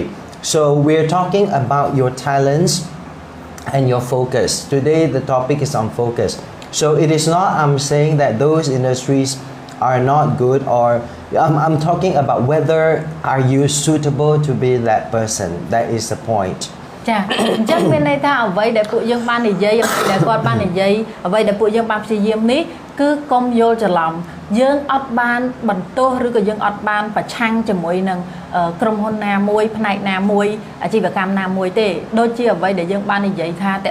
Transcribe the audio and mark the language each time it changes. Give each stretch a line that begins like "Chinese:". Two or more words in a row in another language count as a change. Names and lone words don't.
English: So we're talking about your talents and your focus. Today the topic is on focus. So it is not I'm saying that those industries are not good or I'm talking about whether are you suitable to be that person. That is the point.
Khmer: ចាអញ្ចឹងមានន័យថាអ្វីដែលពួកយើងបាននិយាយដែលគាត់បាននិយាយអ្វីដែលពួកយើងបានព្យាយាមនេះគឺកុំយល់ច្រឡំយើងអត់បានបន្ទោសឬក៏យើងអត់បានប្រឆាំងជាមួយនឹងក្រុមហ៊ុនណាមួយផ្នែកណាមួយអាជីវកម្មណាមួយទេដូចជាអ្វីដែលយើងបាននិយាយថាតក